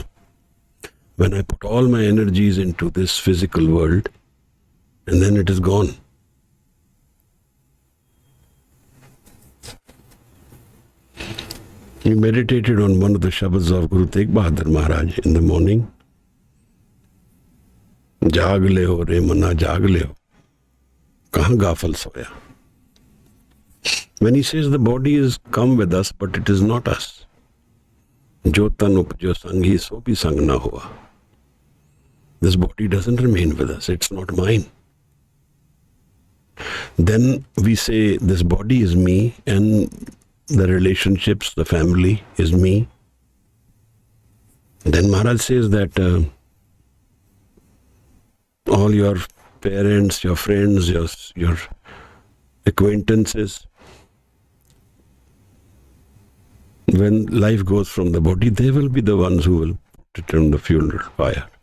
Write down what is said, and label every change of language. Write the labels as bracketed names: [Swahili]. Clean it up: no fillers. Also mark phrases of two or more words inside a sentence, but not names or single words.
[English] When I put all my energies into this physical world and then it is gone. We meditated on one of the Shabads of Guru Tegh Bahadur Maharaj in the morning. [Punjabi] ਜਾਗ ਲੇਹੁ ਰੇ ਮਨਾ ਜਾਗ ਲੇਹੁ. ਕਹਾ ਗਾਫਲ ਸੋਇਆ. [English] When he says the body is come with us, but it is not us. [Punjabi] ਜੋ ਤਨੁ ਉਪਜਿਓ ਸੰਗ ਹੀ ਸੋ ਭੀ ਸੰਗਿ ਨ ਹੂਆ. [English] This body doesn't remain with us. It's not mine. Then we say this body is me and the relationships, the family is me. Then Maharaj says that all your parents, your friends, your acquaintances, when life goes from the body, they will be the ones who will put it on the funeral pyre.